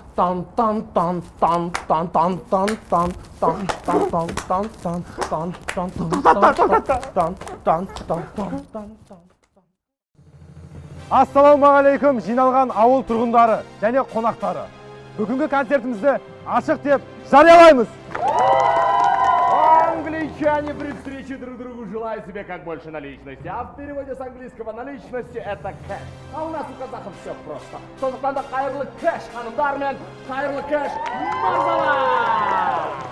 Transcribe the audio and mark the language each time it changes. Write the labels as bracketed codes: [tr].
[kk] Тан тан тан тан тан тан тан тан тан тан тан тан тан тан тан тан тан тан тан. Ассалаумағалейкум жиналған ауыл тұрғындары және қонақтары. Бүгінгі концертімізді ашық деп жариялаймыз. [ru] Англичане при встрече друг другу желают себе как больше наличности, а в переводе с английского наличности это кэш. А у нас у казахов все просто. [kk] Сондықтан да қайырлы кэш, ханымдар мен қайырлы кэш мырзалар!